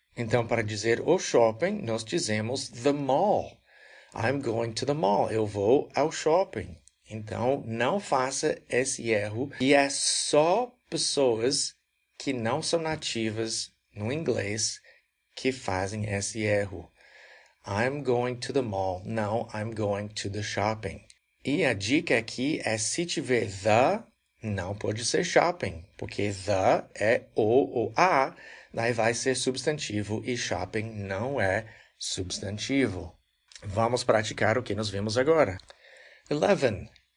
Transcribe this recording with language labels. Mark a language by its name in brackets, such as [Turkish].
[Portuguese] Então, para dizer o shopping, nós dizemos the mall. [English] I'm going to the mall. [Portuguese] Eu vou ao shopping. Então, não faça esse erro. E é só pessoas que não são nativas no inglês que fazem esse erro. [English] I'm going to the mall. Não, I'm going to the shopping. [Portuguese] E a dica aqui é se tiver the, não pode ser shopping, porque the é o ou a, daí vai ser substantivo e shopping não é substantivo. Vamos praticar o que nós vimos agora. 11.